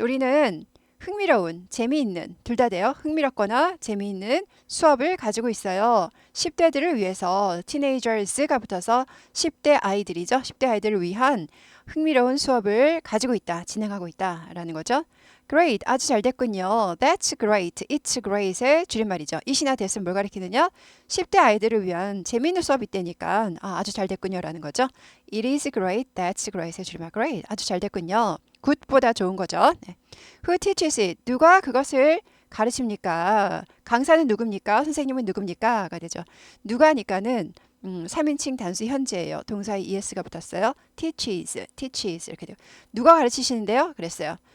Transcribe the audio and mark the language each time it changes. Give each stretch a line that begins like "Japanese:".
Korean: 우리는 흥미로운, 재미있는, 둘 다 돼요. 흥미롭거나 재미있는 수업을 가지고 있어요. 10대들을 위해서 teenagers가 붙어서 10대 아이들이죠. 10대 아이들을 위한 흥미로운 수업을 가지고 있다, 진행하고 있다라는 거죠. Great, 아주 잘 됐군요.
English: That's great, it's great
Korean: 의 줄임말이죠. it이나 that은 뭘 가리키느냐? 10대 아이들을 위한 재미있는 수업이 있다니까 아주 잘 됐군요라는 거죠.
English: It is great, that's great
Korean: 의 줄임말 great, 아주 잘 됐군요. good보다 좋은 거죠.
English: 네. Who teaches it?
Korean: 누가 그것을 가르칩니까? 강사는 누굽니까? 선생님은 누굽니까? 가 되죠. 누가니까는 3인칭 단수 현재예요. 동사에 es가 붙었어요. teaches 이렇게 돼요. 누가 가르치시는데요? 그랬어요.